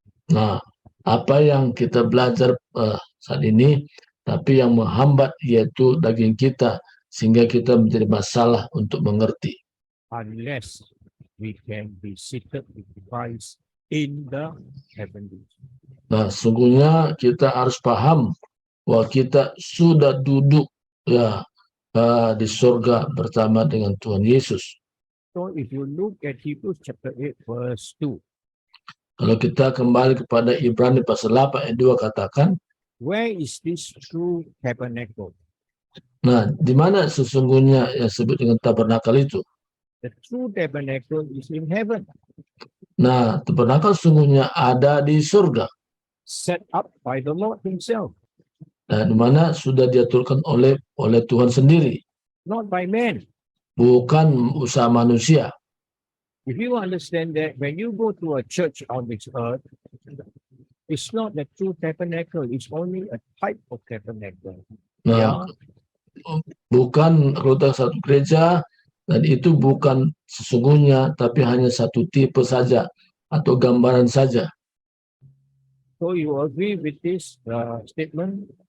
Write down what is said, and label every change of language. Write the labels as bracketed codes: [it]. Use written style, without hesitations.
[id] Nah, apa yang kita belajar saat ini, tapi yang menghambat yaitu daging kita, sehingga kita menjadi masalah untuk mengerti. [en] Unless we can be seated with Christ in the heavenlies. [id] Nah, sungguhnya kita harus paham bahwa kita sudah duduk ya di surga bersama dengan Tuhan Yesus. [en] So if you look at Hebrews chapter 8 verse 2, [id] Kalau kita kembali kepada Ibrani pasal 8 ayat 2 katakan, [en] where is this true tabernacle? [id] nah, di mana sesungguhnya yang disebut dengan tabernakel itu? [en] The true tabernacle is in heaven, [id] Nah, tabernakel sesungguhnya ada di surga. [en] set up by the Lord himself, [id] Nah, di mana sudah diaturkan oleh Tuhan sendiri, [en] not by man. [id] bukan usaha manusia. [en] If you understand that when you go to a church on this earth, it's not the true tabernacle, it's only a type of tabernacle. [id] Nah, bukan anggota satu gereja, dan itu bukan sesungguhnya, tapi hanya satu tipe saja atau gambaran saja. [en] So you agree with this statement?